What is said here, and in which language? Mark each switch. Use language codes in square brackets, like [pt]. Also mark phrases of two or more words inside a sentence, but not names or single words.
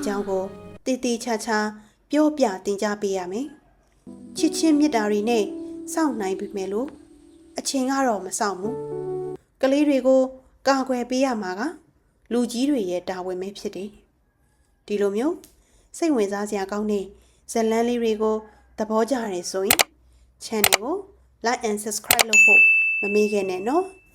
[my] ကြောင်းကိုတည်တည်ချာချာပြောပြတင်ကြပေးရမယ်ချစ်ချင်းမြတ်တာတွေနဲ့စောင့်နိုင်ပြီမယ်လို့အချိန်ကတော့မစောင့်ဘူးကလေးတွေကိုကာကွယ်ပေးရမှာကလူကြီးတွေရဲ့တာဝန်ပဲဖြစ်တယ်ဒီလိုမျိုးစိတ်ဝင်စားစရာကောင်းတဲ့ဇလန်းလေးတွေကိုသဘောကျရတယ်ဆိုရင် channel ကို [en] like and subscribe [my] လုပ်ဖို့မမေ့ခဲ့နဲ့နော်